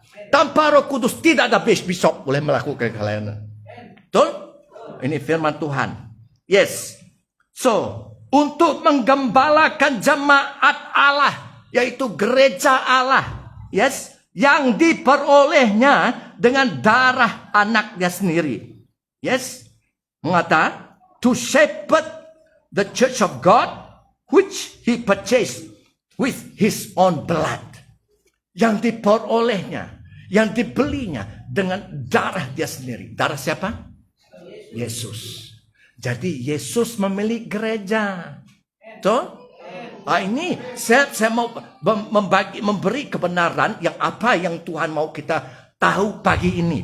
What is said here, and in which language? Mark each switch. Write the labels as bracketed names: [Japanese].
[Indonesian] Tanpa Roh Kudus tidak ada bishop boleh melakukan pelayanan. Betul? Ini firman Tuhan. Yes. So, untuk menggembalakan jemaat Allah, yaitu gereja Allah. Yes, yang diperolehnya dengan darah anaknya sendiri. [English] Yes, mengata to shepherd the church of God, which he purchased with his own blood. [Indonesian] Yang diperolehnya, yang dibelinya dengan darah dia sendiri. Darah siapa? Yesus. Jadi Yesus memiliki gereja. Tuh? Ini saya mau memberi kebenaran yang apa yang Tuhan mau kita tahu pagi ini.